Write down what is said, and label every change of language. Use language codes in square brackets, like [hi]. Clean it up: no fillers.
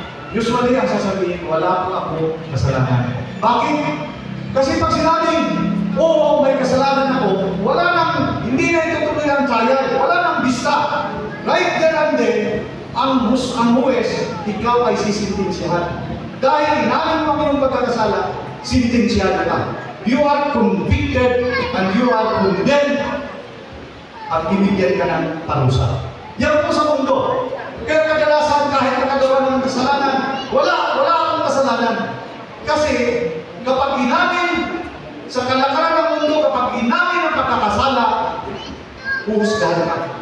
[tl] Usually, ang sasabihin, wala po ako kasalanan. Bakit? Kasi pag sinabing, oo, may kasalanan ako, hindi na itutuloy ang trial, wala nang bista. [en] Right there and then, [tl] ang huwes, ikaw ay sisintensyahan. Dahil inamin mo yung pagkakasala, sintensyahan ka. [en] You are convicted and you are condemned [tl] at bibigyan ka ng parusa. Yan po sa mundo. Kaya kadalasan kahit nakagawa ng kasalanan, wala akong kasalanan. Kasi kapag inamin sa kalakaran ng mundo, kapag inamin ang pagkakasala, huhusgahan ka.